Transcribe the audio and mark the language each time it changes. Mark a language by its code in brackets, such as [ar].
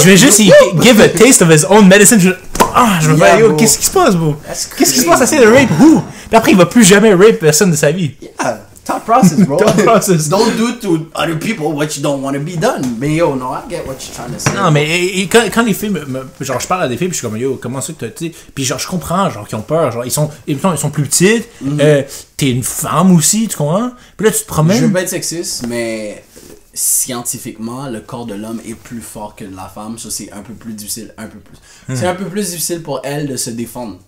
[fr] Je vais juste [en] give a taste of his own medicine. [fr] Je vais faire, yo, qu'est-ce qui se passe, bro? Qu'est-ce qui se passe? Essayer de [en] rape who? [fr] Puis après, il va plus jamais rape personne de sa vie. [en] Yeah, thought process, bro. Don't do to other people what you don't want to be done. Mais yo, no, I get what you're trying to say. [fr] Non, mais quand les filles genre, je parle à des filles, puis je suis comme, yo, comment ça que tu sais, puis genre, je comprends, genre, qu'ils ont peur, genre, ils sont plus petites, t'es une femme aussi, tu comprends? Puis là, tu te promènes. Je veux pas être sexiste, mais scientifiquement, le corps de l'homme est plus fort que de la femme, ça c'est un peu plus difficile, C'est un peu plus difficile pour elle de se défendre.